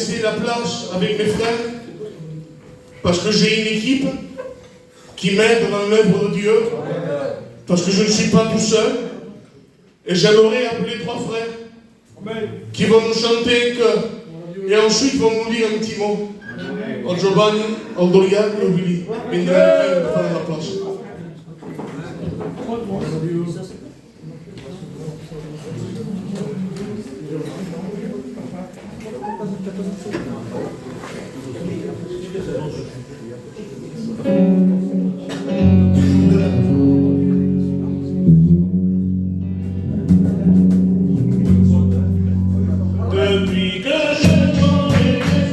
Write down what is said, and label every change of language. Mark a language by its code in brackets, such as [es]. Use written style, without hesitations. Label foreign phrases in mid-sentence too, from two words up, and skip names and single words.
[fr] la place avec mes frères parce que j'ai une équipe qui m'aide dans l'œuvre de Dieu. Parce que je ne suis pas tout seul. Et j'aimerais appeler 3 frères qui vont nous chanter et ensuite vont nous dire un petit mot. Al Giovanni, al Dorian et au Billy. Vindrà per fare la place. Depuis que je connais